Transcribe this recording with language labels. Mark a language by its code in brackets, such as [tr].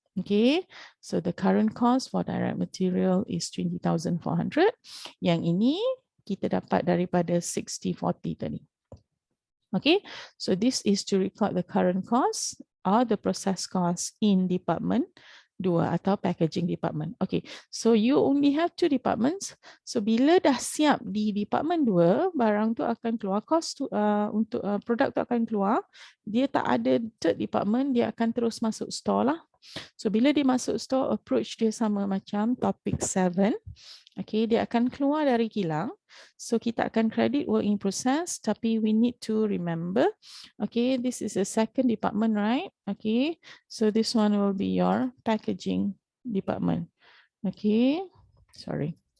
[en] Okay, so the current cost for direct material is 20,400. [ms] Yang ini kita dapat daripada 60-40 tadi. [en] Okay, so this is to record the current cost or the process cost in department 2 atau packaging department. Okay, so you only have 2 departments. [ms] So bila dah siap di department 2, barang tu akan keluar, cost tu, untuk produk tu akan keluar. Dia tak ada third department, dia akan terus masuk store lah. So bila dia masuk store, approach dia sama macam topic 7. Okay, dia akan keluar dari kilang. [en] So [ms] kita akan [en] credit work in process, tapi we need to remember, okay, this is a second department, right? Okay, so this one will be your packaging department. Okay, sorry.